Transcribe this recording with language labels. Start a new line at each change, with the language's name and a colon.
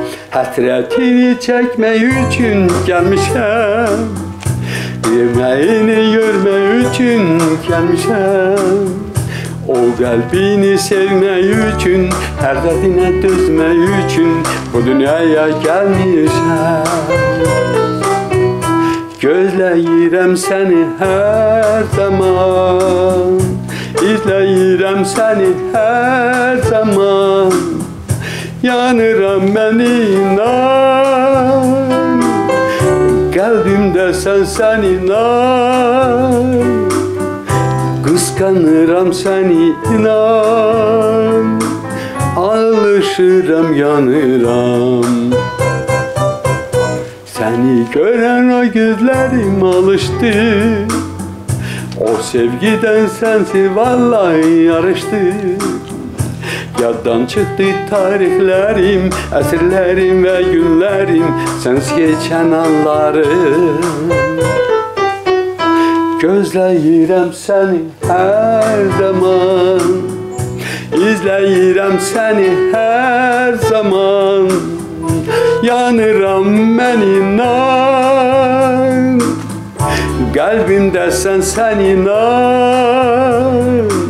Turkish: Hasretini çekmek için gelmişim, yemeğini görmek için gelmişim. O kalbini sevmek için, her derdine dözmek için bu dünyaya gelmişim.
Azerbaijani: Gözləyirəm səni hər zaman, izləyirəm səni hər zaman. Yanıram mən inan, qəlbimdə sən inan. Qısqanıram səni inan, alışıram yanıram.
Turkish: Seni gören o gözlerim alıştı. O sevgiden sensiz vallahi yarıştı. Yaddan çıktı tarihlerim, əsrlərim ve günlerim, sensiz geçen anlarım.
Azerbaijani: Gözləyirəm səni her zaman, izləyirəm səni her zaman. Yanıram mən inan, qəlbimdə sən inan.